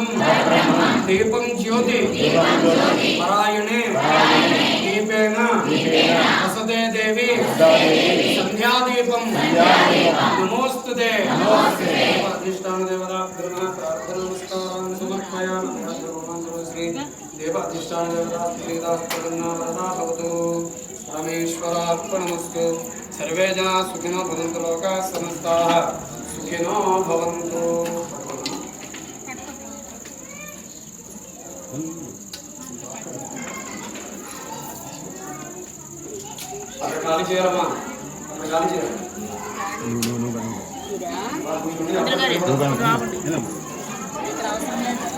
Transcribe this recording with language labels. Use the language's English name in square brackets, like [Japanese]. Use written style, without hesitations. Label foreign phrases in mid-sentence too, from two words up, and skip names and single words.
[Sanskrit] దీపం జ్యోతి పరాయణే దీపేన వసతే దేవి సంధ్యాదీపం నమోస్తుతే. అధిష్టాన దేవతా ప్రార్థన నమస్కారం సమర్పయామి. శ్రీ దేవాధిష్టాన దేవతా ప్రీతా వరదా భవతు పరమేశ్వరార్పణమస్తు. సర్వే జనా సుఖినో భవంతు, లోకాః సమస్తాః సుఖినో భవంతు. [Telugu] అక్కడ ఖాళీ చేయాలమ్మా, అక్కడ ఖాళీ చేయాలి. నువ్వు